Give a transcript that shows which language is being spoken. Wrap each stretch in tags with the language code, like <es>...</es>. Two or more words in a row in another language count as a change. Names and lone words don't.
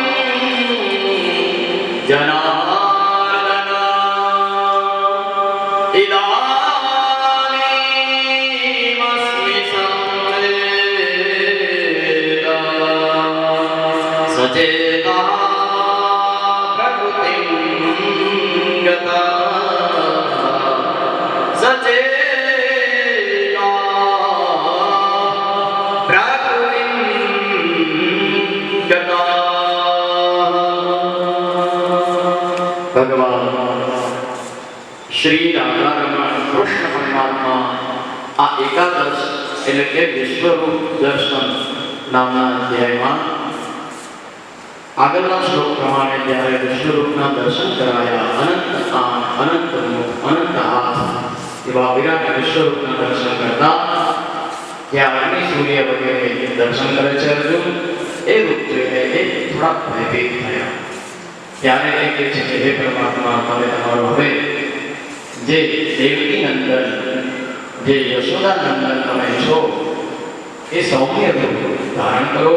<sa>जनार्दन इदानीमस्मि संवेदा सचेता प्रकृतिं गता सचेता प्रकृतिं गता।</sa> <gu>भगवान श्री राधारमण कृष्ण परमात्मा આ એકાદશ એટલે કે વિશ્વરૂપ દર્શન નામના અધ્યાયમાં આગળના શ્લોક પ્રમાણે જ્યારે વિશ્વરૂપના દર્શન કરાયા અનંત આમ અનંત મુખ અનંત હાથ એવા વિરાટ વિશ્વરૂપના દર્શન કરતા ત્યાં અગ્નિ સૂર્ય વગેરે દર્શન કરે છે અર્જુન એ રૂપ જોઈને એ થોડા ભયભીત થયા ત્યારે એ કહે છે કે હે પરમાત્મા તમે તમારો હવે જે દેવકી નંદન જે યશોદા નંદન તમે છો એ સૌમ્ય રૂપ ધારણ કરો.</gu>